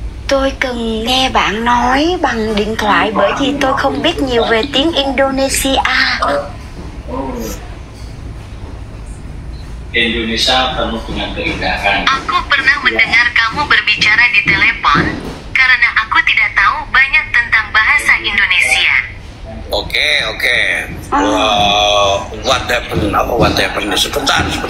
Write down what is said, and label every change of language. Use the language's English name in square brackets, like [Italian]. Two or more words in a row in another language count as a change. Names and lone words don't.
[Vietnamese] tôi cần nghe bạn nói bằng điện thoại bởi vì tôi không biết nhiều về tiếng Indonesia. [Indonesian] Indonesia penuh dengan keindahan. Aku pernah mendengar kamu berbicara di telepon karena aku tidak tahu banyak tentang bahasa Indonesia. Oke. [English] What happened? What happened? [Indonesian] Sebentar.